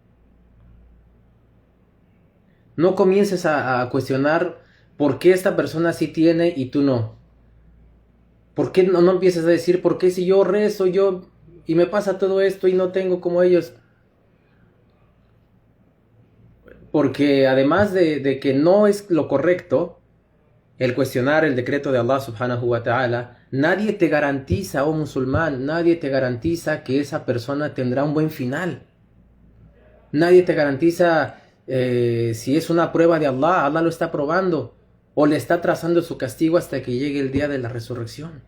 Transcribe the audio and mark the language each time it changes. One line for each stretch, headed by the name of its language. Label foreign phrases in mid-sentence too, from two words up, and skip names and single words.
Spanish: No comiences a cuestionar por qué esta persona sí tiene y tú no. ¿Por qué no empieces a decir por qué si yo rezo y me pasa todo esto y no tengo como ellos? Porque además de que no es lo correcto el cuestionar el decreto de Allah
Arabic: سبحانه وتعالى,
Spanish: nadie te garantiza, oh musulmán, nadie te garantiza que esa persona tendrá un buen final. Nadie te garantiza si es una prueba de Allah, Allah lo está probando o le está trazando su castigo hasta que llegue el día de la resurrección.